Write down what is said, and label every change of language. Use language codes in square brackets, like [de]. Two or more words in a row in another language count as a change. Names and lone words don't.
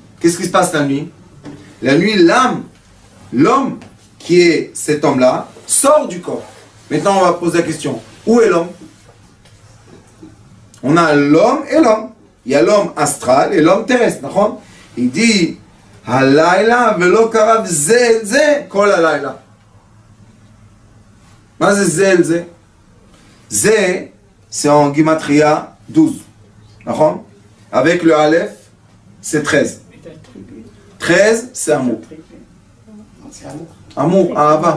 [fr] Qu'est-ce qui se passe la nuit? La nuit, l'âme, l'homme qui est cet homme-là, sort du corps. Maintenant, on va poser la question. Où est l'homme? On a l'homme et l'homme. Il y a l'homme astral et l'homme terrestre. Il dit [he] הלילה ולא קרב זה אל זה כל הלילה. [fr] Ma c'est zelze? Zé, c'est en Gimatria 12. Avec le Aleph, c'est 13. 13, c'est amour. Amour, Ahava.